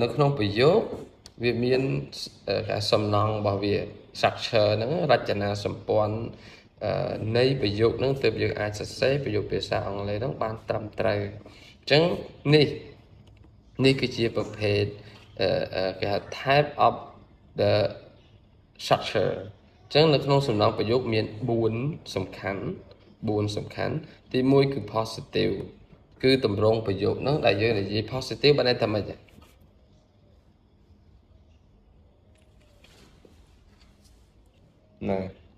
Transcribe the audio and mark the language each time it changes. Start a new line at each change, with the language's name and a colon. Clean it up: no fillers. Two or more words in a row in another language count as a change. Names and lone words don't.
Khmer: ក្នុងប្រយោគវាមានសំណង់របស់វា structure ហ្នឹងរចនាសម្ព័ន្ធនៃ ប្រយោគហ្នឹងទើបយើងអាចសរសេរប្រយោគភាសាអង់គ្លេសហ្នឹងបានត្រឹមត្រូវអញ្ចឹងនេះគឺជាប្រភេទគេហៅ
English: type of the structure
Khmer: អញ្ចឹងនៅក្នុងសំណង់ប្រយោគមាន4សំខាន់ទី1គឺ positive គឺតម្រង់ប្រយោគហ្នឹងដែលយើងនិយាយ positive បានន័យថាម៉េចណា